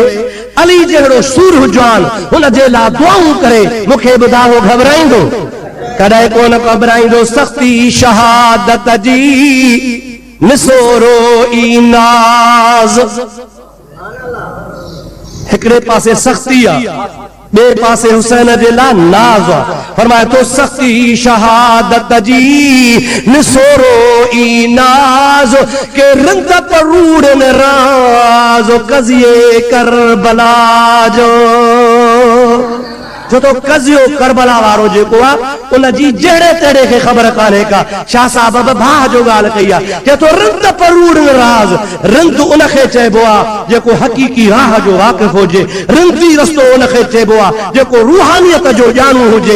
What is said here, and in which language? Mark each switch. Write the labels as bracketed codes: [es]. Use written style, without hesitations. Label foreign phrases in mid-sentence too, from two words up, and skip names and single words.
[sd] अली जहिड़ो सूर हुजवान हुन जे लाइ दुआऊं करे मूंखे ॿुधायो घबराईंदो कॾहिं कोन घबराईंदो सख़्ती शहादत जी निसोरो इनाज़। हिकिड़े पासे सख़्ती आहे, ॿिए पासे हुसैन जे लाइ नाज़ आहे। फरमाए तो सख़्ती शहादत जी निसोरो इनाज़ के रंग परूड़न राज़ कज़िए करबला जो। जो तो कज़ियो करबला वारो जेको आहे उन जी जहिड़े तहिड़े खे ख़बर कान्हे का। शाह साहब भाउ जो ॻाल्हि कई आहे, चए तो रंग परूड़न राज़, रंग उनखे चइबो आहे जेको हक़ीक़ी राह जो वाक़िफ़ हुजे, रंगी रस्तो उनखे चइबो आहे जेको रूहानियत जो ॼाणू हुजे।